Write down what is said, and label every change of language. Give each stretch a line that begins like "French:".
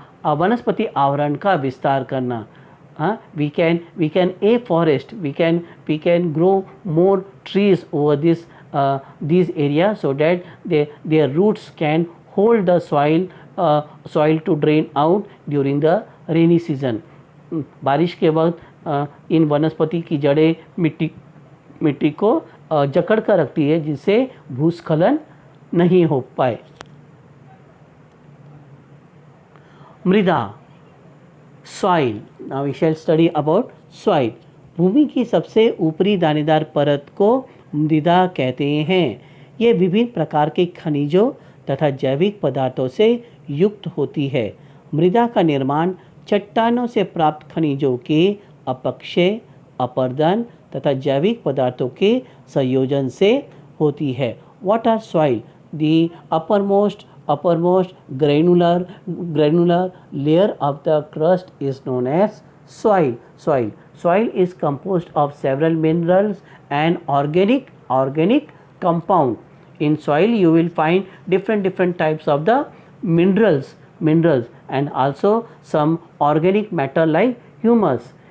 Hindi: वनस्पति आवरण का विस्तार करना।
English: We can a forest, we can grow more trees over these areas so that their roots can hold the soil to drain out during the rainy season।
Hindi: बारिश के वक्त इन वनस्पति की जड़ें मिट्टी को जकड़ कर रखती है जिससे भूस्खलन नहीं हो पाए।
English: मृदा soil. Now we shall study about soil.
Hindi: भूमि की सबसे ऊपरी दानेदार परत को मृदा कहते हैं। ये विभिन्न प्रकार के खनिजों तथा जैविक पदार्थों से युक्त होती है। मृदा का निर्माण चट्टानों से प्राप्त खनिजों के अपक्षय, अपरदन तथा जैविक पदार्थों के संयोजन से होती है।
English: What are soil? The uppermost granular layer of the crust is known as soil। Soil is composed of several minerals and organic organic compound. In soil you will find different types of the minerals and also some organic matter like humus.